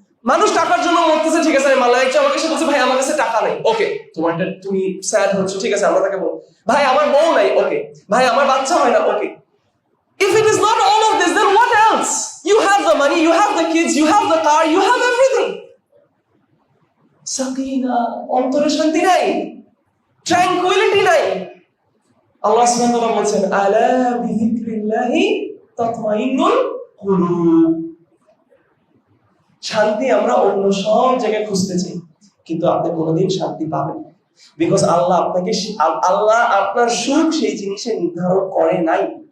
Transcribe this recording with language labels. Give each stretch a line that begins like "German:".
Bangla: মানুষ টাকার জন্য মরতেছে, ঠিক আছে, মালায়েকা আমাকে এসে বলছে ভাই আমার কাছে টাকা নাই, ওকে, তুমি স্যাড হচ্ছ, ঠিক আছে, আমরা তাকে বলবো ভাই আমার বউ নাই, ওকে, ভাই আমার বাচ্চা হয় না, ওকে।
English: if it is not all of this, then what else? you have the money, you have the kids, you have the car, you have everything.
Bangla: Sakina, অন্তরে শান্তি নাই, ট্রাঙ্কুইলিটি নাই। আল্লাহ সুবহানাহু ওয়া তাআলা বলছেন,
Arabic: আলা বিযিকরিল্লাহি তাতমাইন্নুল কুলুব।
Bangla: শান্তি আমরা অন্য সব জায়গায় খুঁজতেছি, কিন্তু আপনি কোনোদিন শান্তি পাবেন না, বিকজ আল্লাহ আপনার সুখ সেই জিনিসে নির্ধারণ করে নাই।